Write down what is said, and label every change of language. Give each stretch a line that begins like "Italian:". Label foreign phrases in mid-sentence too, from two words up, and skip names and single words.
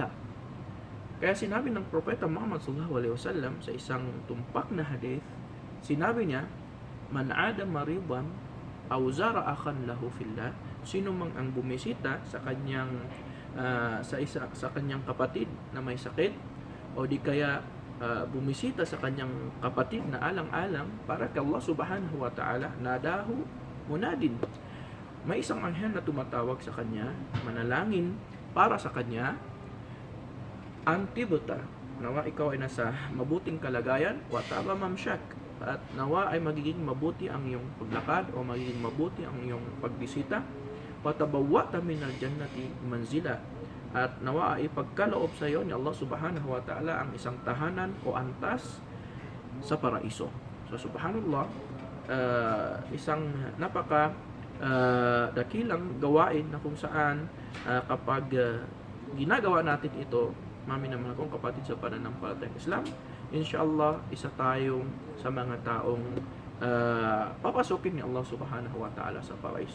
Filipino: Kaya sinabi ng Propeta Muhammad
Arabic: صلى الله عليه وسلم
Filipino: sa isang tumpak na hadith, sinabi niya,
Arabic: "من عاد مريضا أو زار أخا له في الله,"
Filipino: sino mang ang bumisita sa kanyang sa kanyang kapatid na may sakit, o di kaya bumisita sa kanyang kapatid na alang-alang para kay Allah
Arabic: سبحانه وتعالى ناداه مناد,
Filipino: may isang anghel na tumatawag sa kanya, manalangin para sa kanya, antibota, nawa ikaw ay nasa mabuting kalagayan,
Arabic: وطاب ممشاك,
Filipino: at nawa ay magiging mabuti ang iyong paglakad o magiging mabuti ang iyong pagbisita,
Arabic: وتبوأت من الجنة منزلا,
Filipino: at nawa ay pagkaloob sa iyo ni Allah
Arabic: سبحانه وتعالى
Filipino: ang isang tahanan o antas sa paraiso. So subhanallah, isang napaka dakilang gawain na kung saan kapag ginagawa natin ito, mami naman akong kapatid sa pananampalatayang Islam, inshallah isa tayong sa mga taong papasukin ni Allah
Arabic: سبحانه وتعالى
Filipino: sa paraiso.